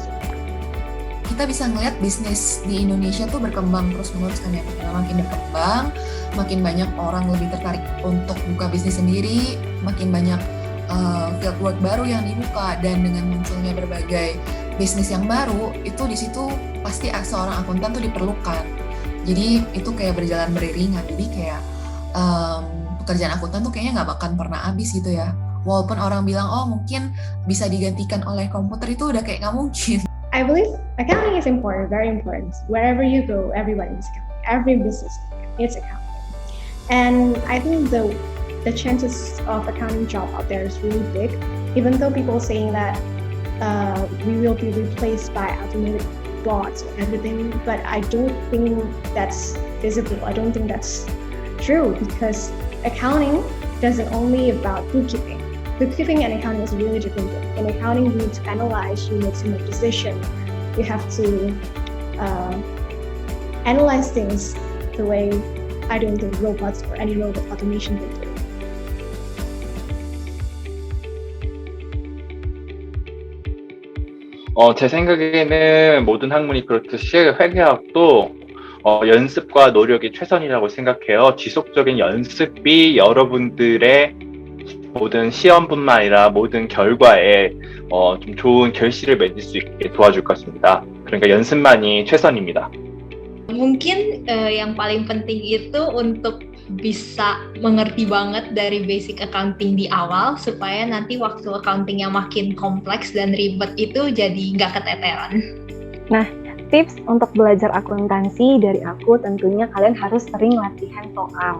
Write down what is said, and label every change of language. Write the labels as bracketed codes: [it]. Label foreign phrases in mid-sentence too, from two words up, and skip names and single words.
[id] Kita bisa ngeliat bisnis di Indonesia tuh berkembang terus-menerus kan ya, makin berkembang, makin banyak orang lebih tertarik untuk buka bisnis sendiri, makin banyak fieldwork baru yang dibuka, dan dengan munculnya berbagai bisnis yang baru, itu di situ pasti seorang akuntan tuh diperlukan. Jadi itu kayak berjalan beriringan, jadi kayak pekerjaan akuntan tuh kayaknya nggak bakal pernah habis gitu ya. Walaupun orang bilang, oh mungkin bisa digantikan oleh komputer, itu udah kayak nggak mungkin. [en] I believe accounting is important, very important. Wherever you go, everybody is accounting. Every business is accounting. And I think the chances of accounting job out there is really big, even though people are saying that we will be replaced by automated bots and everything, but I don't think that's visible. I don't think that's true, because accounting doesn't only about bookkeeping. Bookkeeping and accounting is really different. In accounting, you need to analyze, you need to make decisions. You have to analyze things the way I don't think robots or any robot automation will do. [ko] 제 생각에는 모든 학문이 그렇듯이 회계학도 연습과 노력이 최선이라고 생각해요. 지속적인 연습이 여러분들의 모든 시험뿐만 아니라 모든 결과에 좀 좋은 결실을 맺을 수 있게 도와줄 것 같습니다. 그러니까 연습만이 최선입니다. [id] Mungkin yang paling penting itu untuk bisa mengerti banget dari [en] basic accounting [id] di awal, supaya nanti waktu accounting yang makin kompleks dan ribet itu jadi nggak keteteran. Nah, tips untuk belajar akuntansi dari aku tentunya kalian harus sering latihan soal.